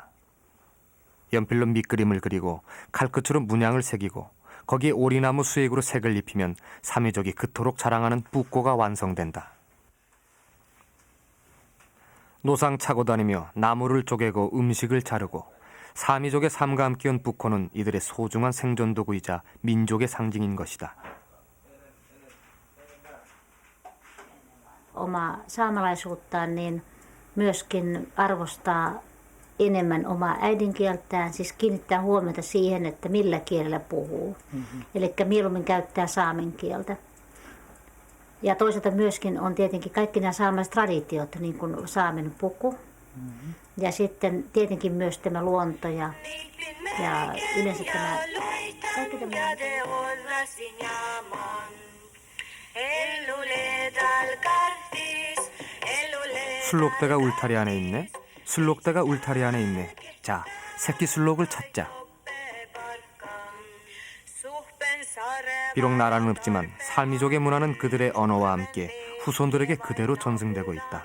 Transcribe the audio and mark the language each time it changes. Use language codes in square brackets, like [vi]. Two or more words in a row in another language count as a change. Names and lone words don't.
[ko] 연필로 밑그림을 그리고 칼끝으로 문양을 새기고 거기에 오리나무 수액으로 색을 입히면 사미족이 그토록 자랑하는 뿌꼬가 완성된다. 노상 차고 다니며 나무를 쪼개고 음식을 자르고 사미족의 삶과 함께 온 뿌꼬는 이들의 소중한 생존 도구이자 민족의 상징인 것이다. [fi] Oma saamelaisuuttaan, niin myöskin arvostaa enemmän omaa äidinkieltään, siis kiinnittää huomiota siihen, että millä kielellä puhuu. Eli mieluummin käyttää saamen kieltä. Ja toisaalta myöskin on tietenkin kaikki nämä saamelaistraditiot, niin kuin saamen puku. Ja sitten tietenkin myös tämä luonto ja yleensä tämä kaikki tämä. [ko] 술록대가 울타리 안에 있네. 술록대가 울타리 안에 있네. 자, 새끼 술록을 찾자. 비록 나라는 없지만 살미족의 문화는 그들의 언어와 함께 후손들에게 그대로 전승되고 있다.